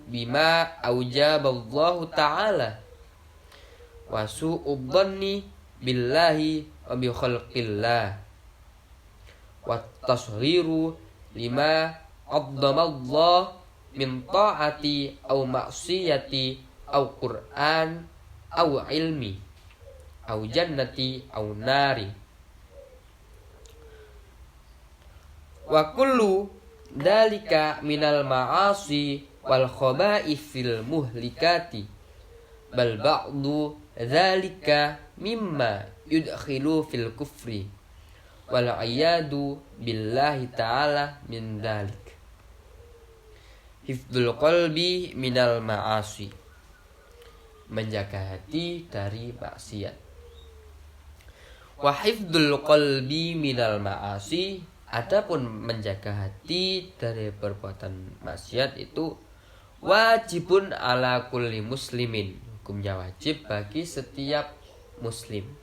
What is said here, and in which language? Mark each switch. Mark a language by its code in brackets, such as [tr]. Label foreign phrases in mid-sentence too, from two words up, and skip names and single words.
[ar] بما أوجب الله تعالى وسوء الظن بالله وبخلق الله وتصغير لما عظم الله من طاعة أو معصية أو قرآن أو علم أو جنة أو نار. وكل ذلك من المعاصي والخبائث المهلكات بل بعض ذلك مما يدخل في الكفر والعياذ بالله تعالى من ذلك. حفظ القلب من المعاصي, [id] menjaga hati dari maksiat. [ar] وحفظ القلب من المعاصي, [id] adapun menjaga hati dari perbuatan maksiat itu [ar] واجب على كل مسلم, [id] hukumnya wajib bagi setiap muslim.